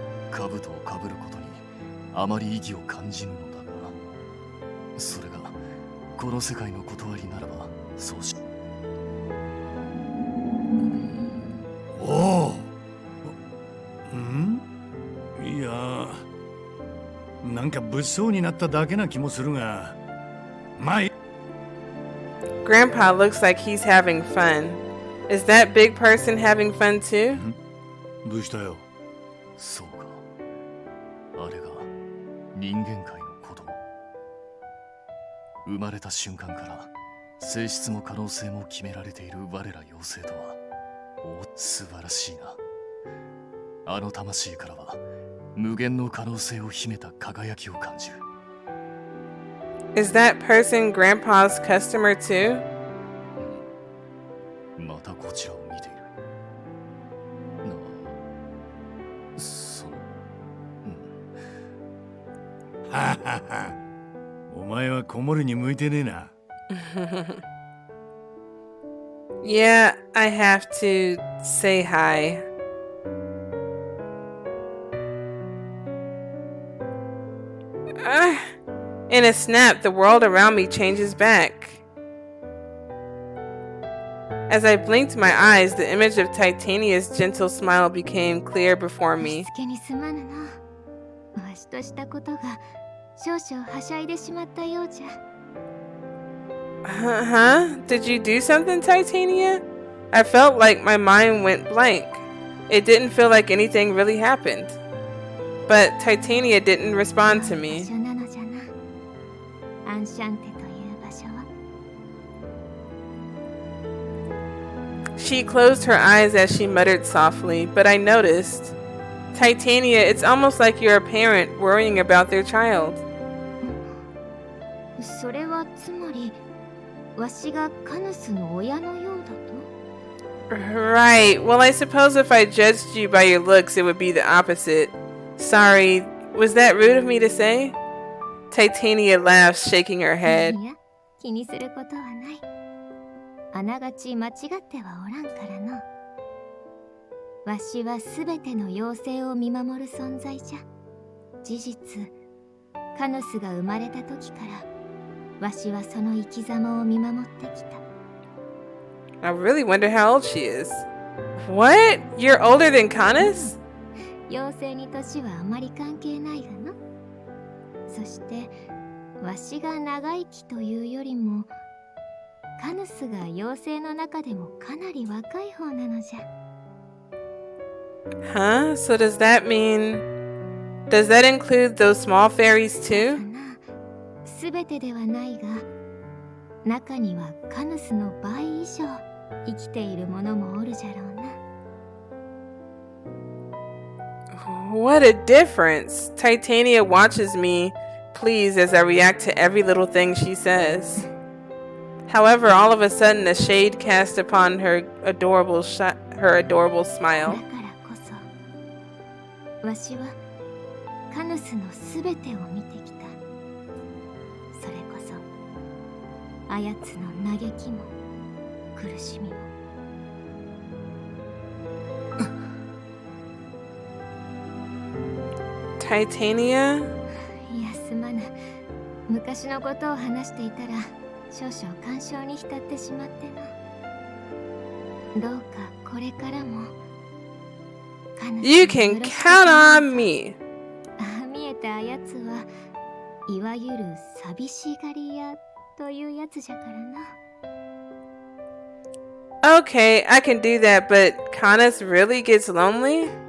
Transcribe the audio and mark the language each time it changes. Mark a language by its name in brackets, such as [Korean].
[Japanese] 兜をかぶることにあまり意義を感じぬのだが、それがこの世界の断りならばそうし。おお。ん？いや、なんか物騒になっただけな気もするが、まあいい。 [English] Grandpa looks like he's having fun. Is that big person having fun too? [Japanese] どうしたよ。そうか。あれが人間界の子供。生まれた瞬間から性質も可能性も決められている我ら妖精とは、素晴らしいな。あの魂からは無限の可能性を秘めた輝きを感じる。 [English] Is that person Grandpa's customer too? [Japanese] またこちらを見ている。その、ははは。お前は子守に向いてねえな。 [English] Yeah, I have to say hi. In a snap, the world around me changes back. As I blinked my eyes, the image of Titania's gentle smile became clear before me. [Japanese] しつけにすまぬの。わしとしたことが少々はしゃいでしまったようじゃ。 [English] Huh? Did you do something, Titania? I felt like my mind went blank. It didn't feel like anything really happened. But Titania didn't respond to [Japanese] 場 [English] me. [Japanese] 所なのじゃな。アンシャンテという場所は。 [English] She closed her eyes as she muttered softly, but I noticed. Titania, it's almost like you're a parent worrying about their child. [Japanese] それはつまり、わしがカヌスの親のようだと？ [English] Right. Well, I suppose if I judged you by your looks, it would be the opposite. Sorry, was that rude of me to say? Titania laughed, shaking her head. [Japanese] いや、気にすることはない。あながち間違ってはおらんからの。わしはすべての妖精を見守る存在じゃ。事実、カヌスが生まれた時から、わしはその生き様を見守ってきた。 [English] I really wonder how old she is. What? You're older than Canus? [Japanese] 妖精に年はあまり関係ないがの。そして、わしが長生きというよりも、カヌスが妖精の中でもかなり若い方なのじゃ。 [English] Huh? So does that mean... Does that include those small fairies too? [Japanese] すべてではないが、中にはカヌスの倍以上生きているものもおるじゃろうな。 [English] What a difference. Titania watches me, pleased as I react to every little thing she says. However, all of a sudden, a shade cast upon her adorable smile. [Japanese] だからこそ、わしはカヌスのすべてを見てきた。それこそ、あやつの嘆きも苦しみも。 [English] Titania? [Japanese] いや、すまぬ。昔のことを話していたら、少々感傷に浸ってしまってな。どうかこれからも。 [English] You can count on me. [Japanese] あ、見えたあやつは、いわゆる寂しがり屋というやつじゃからな。 [English] Okay, I can do that, but Canus really gets lonely?